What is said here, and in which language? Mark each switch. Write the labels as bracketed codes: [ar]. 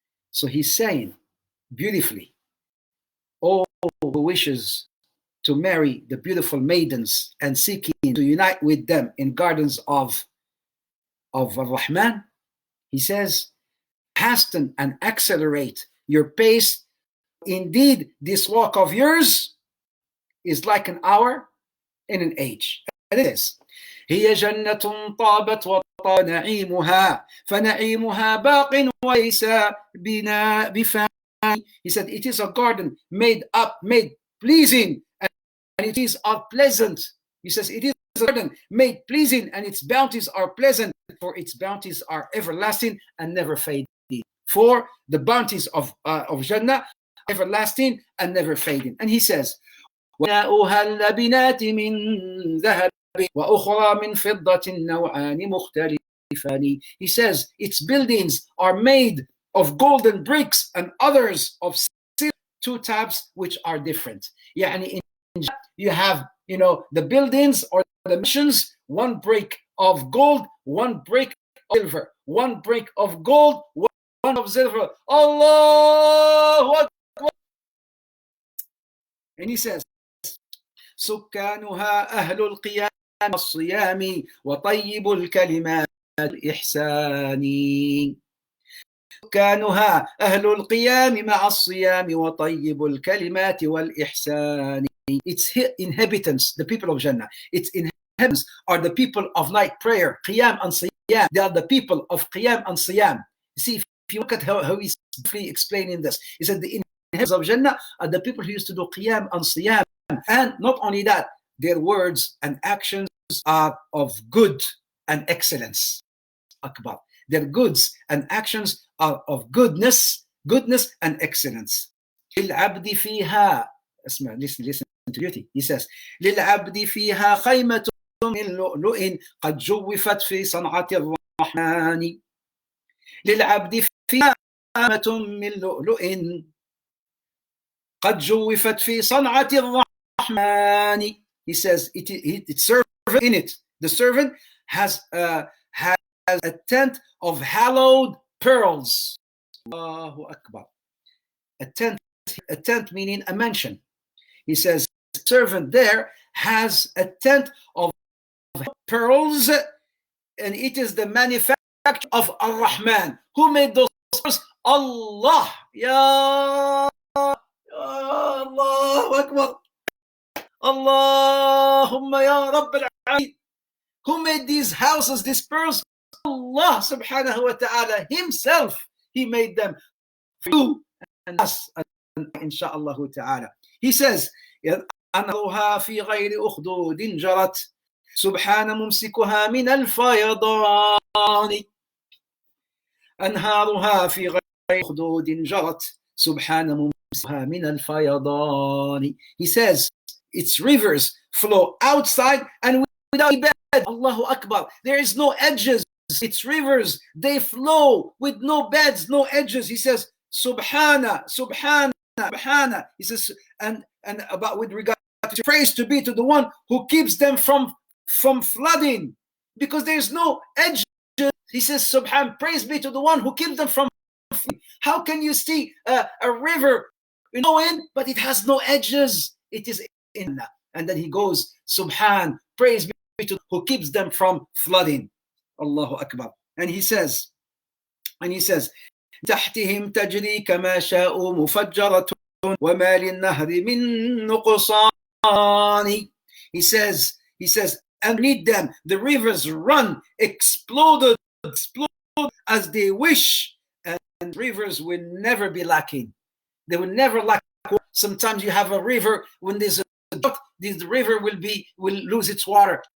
[en] So he's saying beautifully, all who wishes to marry the beautiful maidens and seeking to unite with them in gardens of Ar-Rahman, he says, hasten and accelerate your pace. Indeed, this walk of yours is like an hour in an age. And it is. [ar] هي جنة طابت نعيمها فنعيمها باق وليس بنا بفاني. [en] He said it is a garden made pleasing, and it is pleasant. He says it is a garden made pleasing, and its bounties are pleasant, for its bounties are everlasting and never fading. For the bounties of Jannah, everlasting and never fading. And he says, [ar] وَنَاؤُهَا اللَّبِنَاتِ مِنْ ذَهَبٍ وَأُخْرَى مِنْ فِضَّةٍ نَوْعَانِ مُخْتَلِفَانِ. [en] He says its buildings are made of golden bricks and others of silver, two types which are different. يعني you have, the buildings or the mansions, one brick of gold, one brick of silver, one brick of gold, one of silver. Allah Akbar. And he says, [ar] سكانها أهل القيام والصيام وطيب الكلمات والإحسان. سكانها أهل القيام مع الصيام وطيب الكلمات والإحسان. [en] Its inhabitants, the people of Jannah, its inhabitants are the people of night prayer, Qiyam and Siyam. They are the people of Qiyam and Siyam. See, if you look at how he's explaining this, he said the inhabitants of Jannah are the people who used to do Qiyam and Siyam. And not only that, their words and actions are of good and excellence. Akbar. Their goods and actions are of goodness and excellence. [ar] للعبد فيها, [en] listen to beauty. He says, [ar] للعبد فيها خيمة من لؤلؤ قد جوفت في صنعة الرحمن. للعبد فيها خيمة من لؤلؤ قد جوفت في صنعة الرحمن. [en] He says it's servant in it. The servant has a tent of hallowed pearls. Allahu Akbar. A tent meaning a mansion. He says the servant there has a tent of pearls, and it is the manufacture of Ar-Rahman. Who made those pearls? Allah. Ya Allahu Akbar. Allahumma ya Rabbil Alamin. Who made these houses, these pearls? Allah subhanahu wa ta'ala himself. He made them for you and us, inshaAllah ta'ala. He says, [ar] أنهارها في غير أخدود جرت سبحان ممسكها من الفيضان. أنهارها في غير أخدود جرت سبحان ممسكها من الفيضان. [en] He says, its rivers flow outside and without bed. Allahu Akbar. There is no edges. Its rivers, they flow with no beds, no edges. He says, Subhana, Subhana, Subhana. He says, and about with regard to praise to be to the one who keeps them from flooding, because there's no edges. He says, Subhan, praise be to the one who keeps them from flooding. How can you see a river flowing, but it has no edges? It is in. And then he goes, Subhan, praise be to who keeps them from flooding. Allahu Akbar. And he says, [ar] تحتهم تجري كما شاءوا مفجرة وما للنهر من نقصان. [en] He says, underneath them the rivers run, explode as they wish, and rivers will never be lacking. They will never lack. Sometimes you have a river, when there's a drought, the river will lose its water.